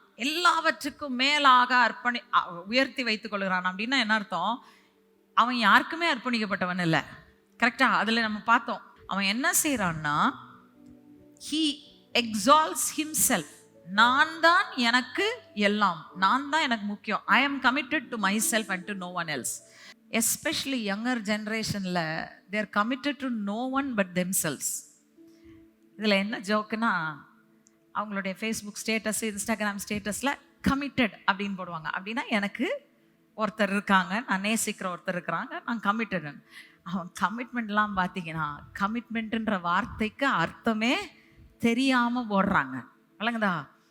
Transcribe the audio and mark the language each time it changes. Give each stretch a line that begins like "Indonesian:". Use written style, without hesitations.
Tamil: எல்லாவற்றுக்கும் மேலாக உயர்த்தி வைத்துக் கொள்கிறான் அப்படின்னா என்ன அர்த்தம்? அவன் யாருக்குமே அர்ப்பணிக்கப்பட்டவன் இல்லை. கரெக்டா? அதில் நம்ம பார்த்தோம். அவன் என்ன செய்யறான்னா,
English: he exalts himself.
Tamil: நான் தான் எனக்கு எல்லாம், நான் தான் எனக்கு முக்கியம்.
English: I am committed to myself and to no one else. Especially younger generationல they are committed to no one but themselves.
Tamil: இதில் என்ன ஜோக்குன்னா, அவங்களுடைய ஃபேஸ்புக் ஸ்டேட்டஸ், இன்ஸ்டாகிராம் ஸ்டேட்டஸில் கமிட்டட் அப்படின்னு போடுவாங்க. அப்படின்னா எனக்கு ஒருத்தர் இருக்காங்க, நான் நேசிக்கிற ஒருத்தர் இருக்கிறாங்க, நான் கமிட்டட். அவன் கமிட்மெண்ட்லாம் பார்த்தீங்கன்னா, கமிட்மெண்ட்டுன்ற வார்த்தைக்கு அர்த்தமே தெரியாமல் போடுறாங்க. விளங்குதா?